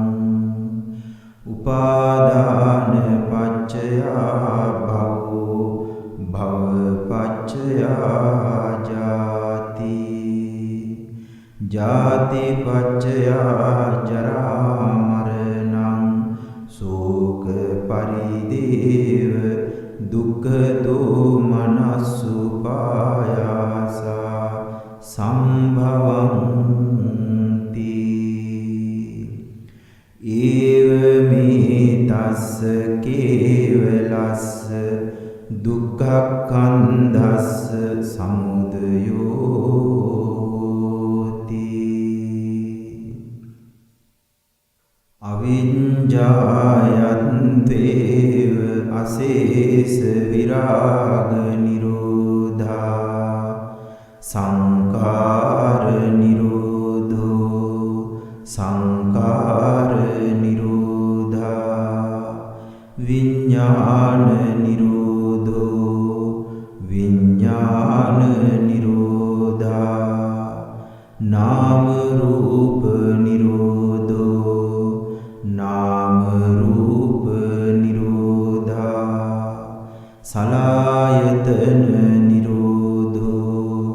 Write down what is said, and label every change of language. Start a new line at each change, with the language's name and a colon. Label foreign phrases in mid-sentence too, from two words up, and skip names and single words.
Pali: උපාදාන පච්චයා භවෝ භව පච්චයා ජාති ජාති පච්චයා ජරා මරණං ශෝක පරිදේව දුක්ඛ දෝමනස්සුපායාසා සම්භවಂತಿ ඒවමේ තස්ස කේවලස්ස දුක්ඛක්ඛන්ධස්ස සමුදයෝති අවිඤ්ඤායන්තේව අසේස විරාග නිරෝධා සංඛාර නිරෝධෝ සංඛාර නිරෝධා විඤ්ඤාණ නිරෝධෝ විඤ්ඤාණ නිරෝධා නාම රූප නිරෝධෝ නාම රූප නිරෝධා සලආයතන නිරෝධෝ